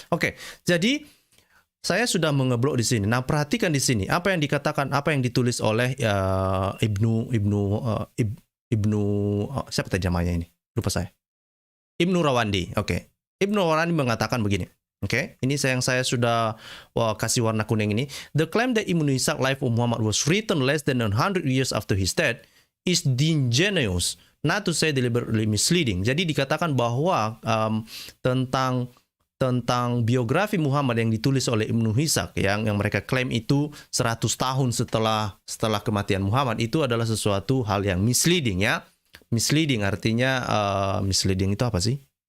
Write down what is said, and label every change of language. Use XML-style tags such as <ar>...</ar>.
<id>Oke, jadi saya sudah mengeblok di sini. Nah, perhatikan di sini apa yang dikatakan, apa yang ditulis oleh Ibnu siapa tadi namanya ini? Lupa saya. Ibnu Rawandi. Oke. Ibnu Rawandi mengatakan begini. Oke, ini yang saya sudah kasih warna kuning ini.</id> <en>The claim that Ibnu Ishaq Life of Muhammad was written less than 100 years after his death is disingenuous, not to say deliberately misleading.</en> <id>Jadi dikatakan bahwa tentang biografi Muhammad yang ditulis oleh Ibnu Ishaq yang mereka klaim itu 100 tahun setelah kematian Muhammad, itu adalah sesuatu hal yang misleading ya. Misleading artinya misleading itu apa sih?</id>